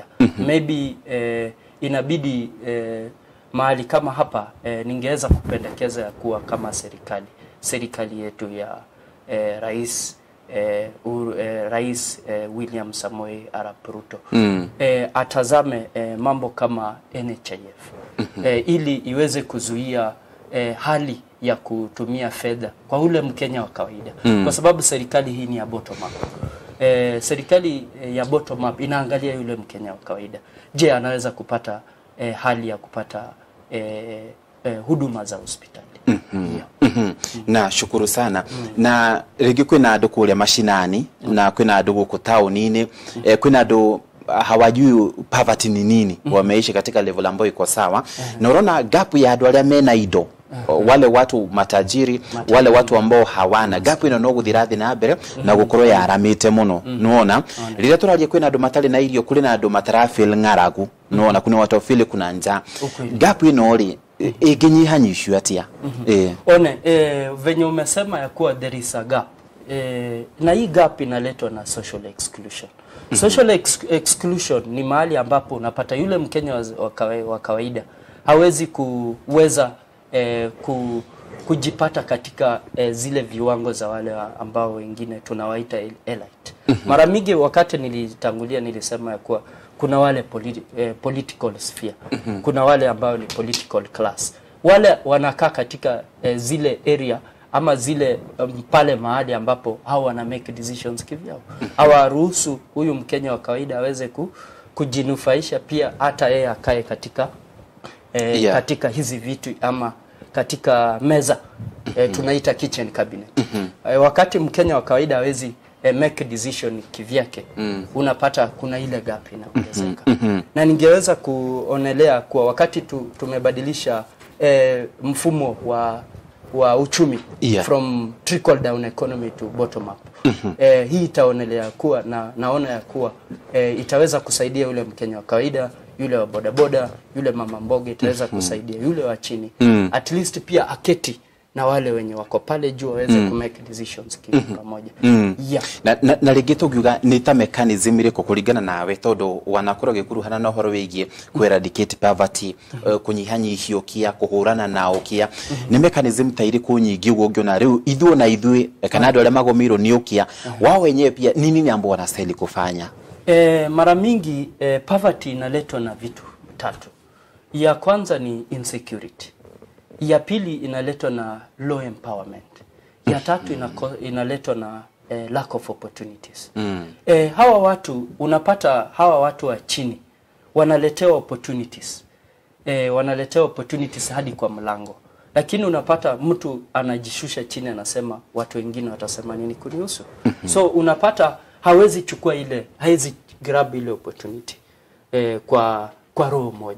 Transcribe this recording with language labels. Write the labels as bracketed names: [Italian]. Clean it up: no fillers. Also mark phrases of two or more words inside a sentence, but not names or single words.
[Swahili] Maybe inabidi mahali kama hapa ningeweza kupendekeza ya kuwa kama serikali yetu ya Rais William Samoei Arap Ruto atazame mambo kama NHIF ili iweze kuzuia hali ya kutumia fedha kwa ule Mkenya wa kawaida, kwa sababu serikali hii ni ya [English] bottom up. [Swahili] Serikali ya [English] bottom up [Swahili] inaangalia yule Mkenya wa kawaida. Je, anaweza kupata hali ya kupata huduma za hospitali? Na shukuru sana. [Kikuyu] Na rigi kwina andu kuria mashinani na kwina andu guku tauni-ini, kwina andu [Swahili] hawajui poverty ni nini, wameishi katika level ambayo iko sawa. Na unaona [Kikuyu] gap ya andu aria mena ido, [Swahili] wale watu matajiri, wale watu ambao hawana, [Kikuyu] gap ino no guthirathi na mbere na gukorwo yaramite muno. Nuona rira turaje kwina andu matari na irio, kuri na andu matarafil ngaragu. [Swahili] Nuona kuna watu feel kuna njaa. [Kikuyu] Gap ino ri iginyihanyishwe atia? [Swahili] Venye umesema ya kuwa [English] there is a gap, [Swahili] na hii gap inaletwa na [English] social exclusion. Social exclusion [Swahili] ni mahali ambapo unapata yule Mkenya wa kawaida hawezi kuweza kujipata katika zile viwango za wale ambao wengine tunawaita elite. Mara mingi wakati nilitangulia nilisema ya kuwa kuna wale [English] political sphere. [Swahili] Kuna wale ambao ni [English] political class. [Swahili] Wale wanakaa katika zile area ama zile pale mahali ambapo hao wana [English] make decisions [Swahili] kivyao. Hawaruhusu huyu Mkenya wa kawaida aweze kujinufaisha pia hata yeye akae katika katika hizi vitu ama katika meza tunaita [English] kitchen cabinet. [Swahili] Wakati Mkenya wa kawaida hawezi [English] make decision [Swahili] kivyake, unapata kuna ile gap inaongezeka. Na ningeweza kuonelea kwa wakati tumebadilisha mfumo wa uchumi [English] from trickle down economy to bottom up. [Swahili] Hii itaonelea kuwa naona ya kuwa itaweza kusaidia yule Mkenya wa kawaida, yule wa bodaboda, yule mama mboga, itaweza kusaidia yule wa chini. [English] At least [Swahili] pia aketi na wale wenye wako pale juu waweze ku [English] make decisions [Swahili] pamoja. [Kikuyu] Na rigeto giuga ni ta mechanism ire kukuringana nawe tondu wanakura gikuruhana na horo wigie ku [English] eradicate poverty, [Kikuyu] kunyihanyihia ukia, kuhurana na ukia. Ni mechanism ta iri kunyingi ugo na riu ithuo na ithui kana andu aria magomiro ni ukia [Swahili] wao wenyewe pia nini ambo wanastahili kufanya? Mara mingi poverty inaletwa na vitu tatu. Ya kwanza ni insecurity. Ya pili inaletwa na [English] low empowerment. [Swahili] Ya tatu inaletwa na [English] lack of opportunities. [Swahili] Hawa watu unapata hawa watu wa chini wanaletewa opportunities. Wanaletewa opportunities hadi kwa mlango. Lakini unapata mtu anajishusha chini anasema watu wengine watasema nini kunihusu. So unapata hawezi chukua ile, hawezi grab ile opportunity kwa roho moja.